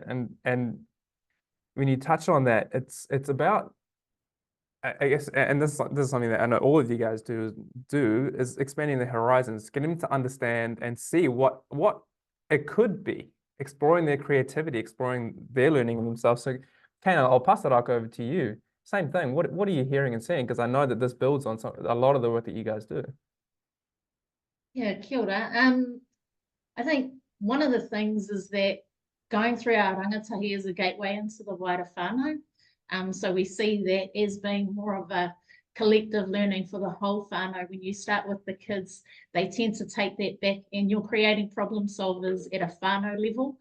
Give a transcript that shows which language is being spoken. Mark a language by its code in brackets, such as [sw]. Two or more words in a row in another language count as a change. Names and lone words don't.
[en] And when you touch on that, it's about, I guess, and this is something that I know all of you guys do is expanding the horizons, getting them to understand and see what it could be, exploring their creativity, exploring their learning themselves. So, Kane, I'll pass it over to you. Same thing. What are you hearing and seeing? Because I know that this builds on a lot of the work that you guys do. Yeah, [mi] kia ora. [en] I think one of the things is that going through our rangatahi is a gateway into the wider whānau. So we see that as being more of a collective learning for the whole whānau. When you start with the kids, they tend to take that back, and you're creating problem solvers at a whānau level.